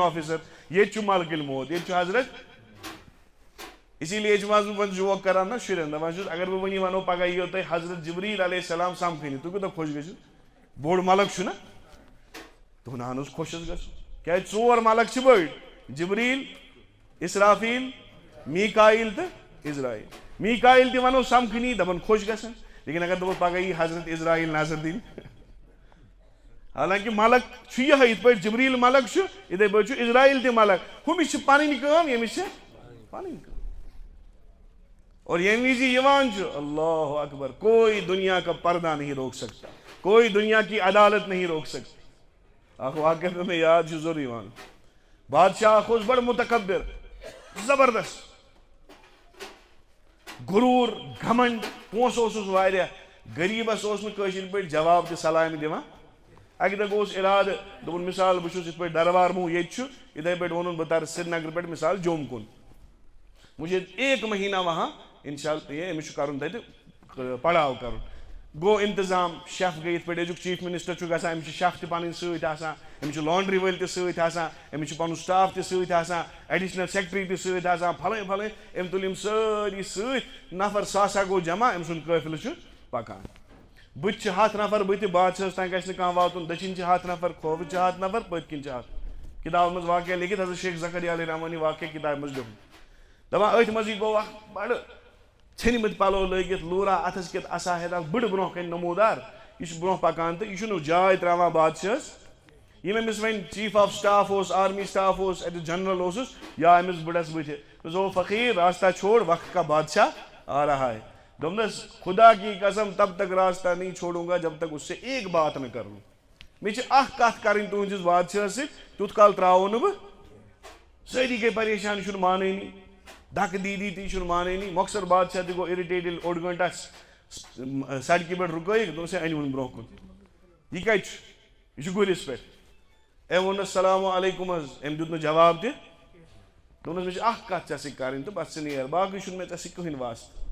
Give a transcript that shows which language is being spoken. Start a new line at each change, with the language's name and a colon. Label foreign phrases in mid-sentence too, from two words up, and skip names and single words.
Kashmiri: آفیسر ییٚتہِ چھُ ملکٕلۍ موت ییٚتہِ چھُ حضرت اسی لیے چھُ منٛزٕ وۄنۍ جوک کران نا شُرٮ۪ن دپان چھُس اگر بہٕ وٕنی ونو پگاہ یِیو تۄہہِ حضرت جبریٖل
Arabic: علیہ السلام
Kashmiri: سمکھٕنہِ تُہۍ کوٗتاہ خۄش گٔژھِو بوٚڑ ملک چھُنا دوٚپُن اہن حظ خۄش حظ گژھُن کیٛازِ 4 ملک چھِ بٔڑۍ جبریٖل اسرافیٖل میٖکایل تہٕ عزرایل میٖکایل تہِ ونو سمکھنی دپان خۄش گژھن لیکن اگر دپو پگاہ یی حضرت اسرایل نظر دِنۍ حالانکہِ ملک چھُ یِہوٚے یِتھ پٲٹھۍ جبریٖل ملک چھُ یِتھَے پٲٹھۍ چھُ اسرایل تہِ ملک ہُمِس چھِ پنٕنۍ کٲم ییٚمِس چھِ پنٕنۍ کٲم اور ییٚمہِ وِزِ یِوان چھُ
Urdu: اللہ اکبر کوئی دنیا کا پردہ نہیں روک سکتا کوئی دنیا کی عدالت نہیں روک سکتی
Kashmiri: اکھ واقعہ مےٚ یاد چھُ ضروٗری وَنُن بادشاہ اکھ اوس بڑٕ مُتکبر زبردست غروٗر گھمنڈ پونٛسہٕ اوسُس واریاہ غریٖبس اوس نہٕ کٲشِر پٲٹھۍ جواب تہِ سلامہِ دِوان اکہِ دۄہ گوٚوُس ارادٕ دوٚپُن مِثال بہٕ چھُس یِتھ پٲٹھۍ دربار مُہ ییٚتہِ چھُ یِتھَے پٲٹھۍ ووٚنُن بہٕ ترٕ سرینگرٕ پٮ۪ٹھ مِثال جوٚم کُن
Urdu: مجھے 1 مہینہ وہاں
Kashmiri: انشاء اللہ أمِس چھُ کرُن تتہِ پڑاو کرُن گوٚو انتظام شیف گٔے یِتھ پٲٹھۍ أزیُک چیف منسٹر چھُ گژھان أمِس چھِ شیف تہِ پنٕنۍ سۭتۍ آسان أمِس چھِ لانڈری وٲلۍ تہِ سۭتۍ آسان أمِس چھُ پنُن سٹاف تہِ سۭتۍ آسان ایڈِشنل سیکٹری تہِ سۭتۍ آسان پھلٲنۍ پھلٲنۍ أمۍ تُلۍ یِم سٲری سۭتۍ نفر ساسا گوٚو جمع أمۍ سُنٛد قٲفلہٕ چھُ پکان بٕتھِ چھِ 100 نفر بٕتھِ بادشاہس تانۍ گژھِ نہٕ کانٛہہ واتُن دٔچھِنۍ چھِ 100 نفر کھوورِ چھِ 100 نفر پٔتۍ کِنۍ چھِ 100 کِتابن منٛز واقعہ لیکھِتھ حضرت شیخ زکریا علیہ رحمانی واقعہ کِتابہِ منٛز لیوٚکھمُت دپان أتھۍ منٛزٕے گوٚو اکھ بڑٕ ژھیٚنمٕتۍ پلو لٲگِتھ لوٗرا اتھس کٮ۪تھ عصا ہٮ۪تھ اکھ بٕڑٕ برونٛہہ کنہِ نموٗدار یہِ چھُ برونٛہہ پکان تہٕ یہِ چھُنہٕ جاے تراوان بادشاہس ییٚمۍ أمِس وۄنۍ چیف آف سٹاف اوس آرمی سٹاف اوس اَتہِ جنرل اوسُس یا أمِس بٕڑس بٕتھِ
Urdu: او فقیٖر راستہ چھوڑ وقت کا بادشاہ آ رہا ہے
Kashmiri: دوٚپنس
Urdu: خدا کی قسم تب تک راستہ نہیں چھوڑوں گا جب تک اس سے ایک بات نہ کر لوں
Kashmiri: مےٚ چھِ اکھ کتھ کرٕنۍ تُہنٛدِس بادشاہس سۭتۍ تیُتھ کال تراوو نہٕ بہٕ سٲری گٔے پریشان یہِ چھُنہٕ مانٲنی دھکہٕ دی تہِ یہِ چھُنہٕ مانٲنی مۄخصر بادشاہ تہِ گوٚو اِرِٹیٹ ییٚلہِ 1 گٲنٛٹہٕ سڑکہِ پٮ۪ٹھ رُکٲیِکھ دوٚپنس ہے أنۍوُن برونٛہہ کُن یہِ کتہِ چھُ یہِ چھُ گُرِس پٮ۪ٹھ أمۍ ووٚننس سلام علیکُم حظ أمۍ دیُت نہٕ جواب تہِ دوٚپنس مےٚ چھِ اکھ کتھ ژےٚ سۭتۍ کرٕنۍ تہٕ بس ژٕ نیر باقٕے چھُنہٕ مےٚ ژےٚ سۭتۍ کٕہٕنۍ واسطہٕ